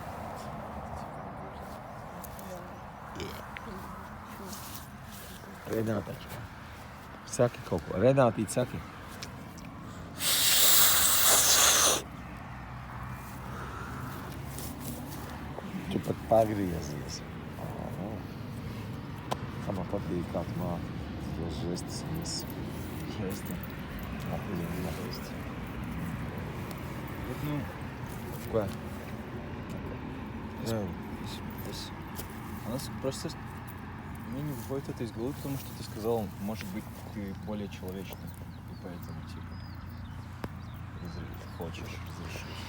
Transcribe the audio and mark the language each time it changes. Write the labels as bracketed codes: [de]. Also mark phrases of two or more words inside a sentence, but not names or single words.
[lv] Renāta, saki kaut ko. Renātīt, saki. Tu pat pagriezies. Kā man patīk, kā tu māki. Tos žestus un viss. [ru] Жести. Охуенно жesti. Вот, ну, [lv] Ko? [ru] то есть у нас просто мне не выходит это из головы, потому что ты сказал, может быть, ты более человечный, и поэтому, типа, хочешь разрешить.